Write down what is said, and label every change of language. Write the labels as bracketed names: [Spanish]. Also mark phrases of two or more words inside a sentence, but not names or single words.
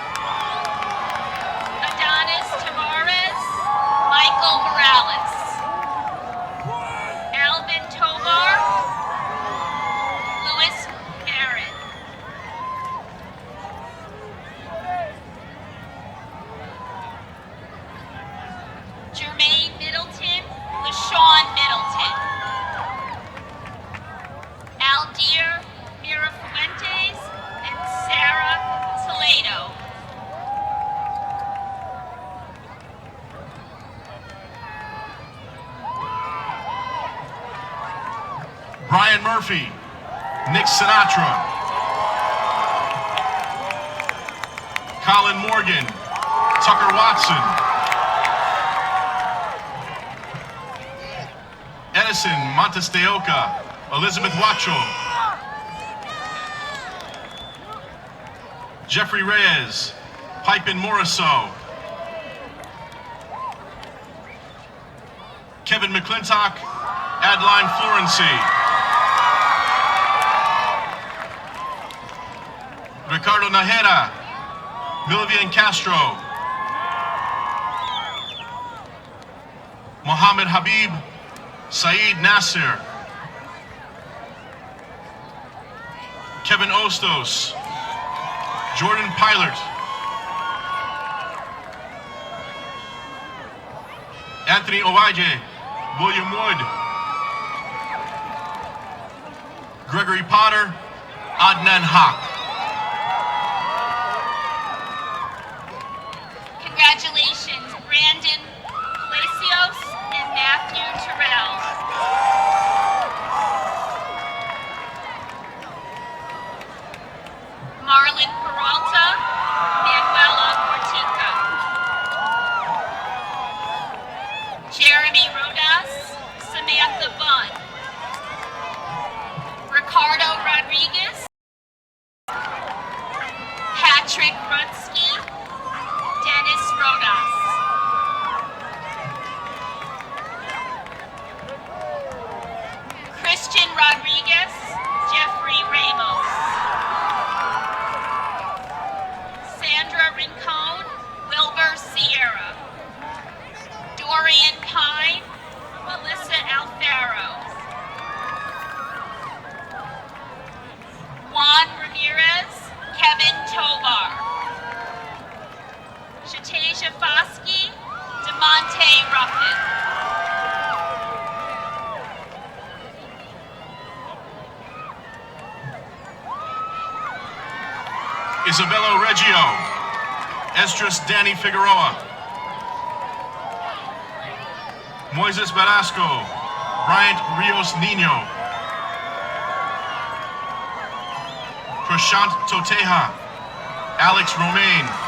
[English] Adonis Tavares, Michael Morales, Alvin Tovar, Louis Barron, Jermaine Middleton, LaShawn Middleton, Aldir Mirafuentes, and Sarah Toledo. Brian Murphy, Nick Sinatra, Colin Morgan, Tucker Watson, Edison Montesteoka, Elizabeth Wacho, Jeffrey Reyes, Pipin Moriso, Kevin McClintock, Adeline Florency, Ricardo Najera, Milvian Castro, Mohammed Habib, Saeed Nasser, Kevin Ostos, Jordan Pilot, Anthony Owaje, William Wood, Gregory Potter, Adnan Haq. Congratulations, Brandon Palacios and Matthew Terrell. Marlon Peralta, Manuela Ortica. Jeremy Rodas, Samantha Bunn. Ricardo Rodriguez, Patrick Rutsky, Dennis Rodas. Christian Rodriguez, Jeffrey Ramos. Sandra Rincon, Wilbur Sierra. Dorian Pine, Melissa Alfaro. Juan Ramirez, Kevin Tovar. Shatasia Foskey, DeMonte Ruffin. Isabella Reggio, Esdras Danny Figueroa, Moises Velasco, Bryant Rios Nino, Prashant Toteja, Alex Romaine.